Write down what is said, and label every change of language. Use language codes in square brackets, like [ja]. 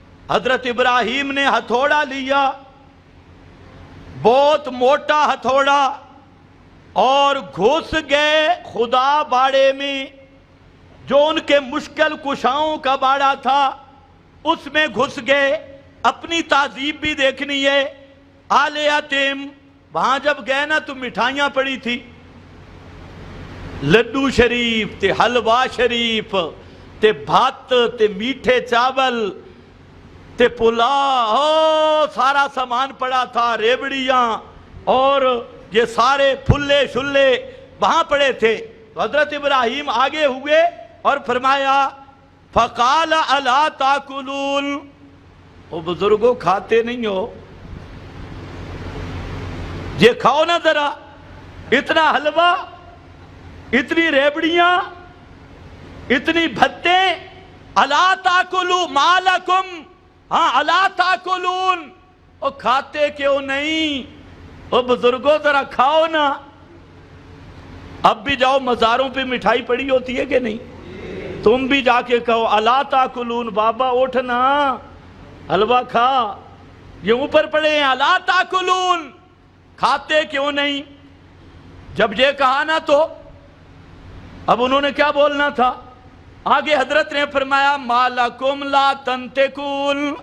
[ur] حضرت ابراہیم نے ہتھوڑا لیا، بہت موٹا ہتھوڑا، اور گھس گئے خدا باڑے میں، جو ان کے مشکل کشاؤں کا باڑا تھا اس میں گھس گئے. اپنی تہذیب بھی دیکھنی ہے. آلیاتم، وہاں جب گئے نا تو مٹھائیاں پڑی تھی، لڈو شریف تے حلوہ شریف تے بھات تے میٹھے چاول تے پلا، سارا سامان پڑا تھا، ریبڑیاں اور یہ سارے پھلے شلے وہاں پڑے تھے. تو حضرت ابراہیم آگے ہوئے اور فرمایا [ar] فقال الا تاکلون، [ur] او بزرگوں کھاتے نہیں ہو؟ یہ کھاؤ نا ذرا، اتنا حلوہ، اتنی ریبڑیاں، اتنی بھتیں. [ar] الا تاکلوا ما لکم، [ur] ہاں [ar] الا تاکلون، [ur] او کھاتے کیوں نہیں؟ او بزرگوں ذرا کھاؤ نا. اب بھی جاؤ، مزاروں پہ مٹھائی پڑی ہوتی ہے کہ نہیں؟ تم بھی جا کے کہو [ar] الا تاکلون، [ur] بابا اٹھنا، حلوہ کھا. یہ اوپر پڑے ہیں [ar] الا تاکلون، [ur] کھاتے کیوں نہیں؟ جب یہ کہا نا تو اب انہوں نے کیا بولنا تھا؟ آگے حضرت نے فرمایا [ar] ما لکم لا تنطقون،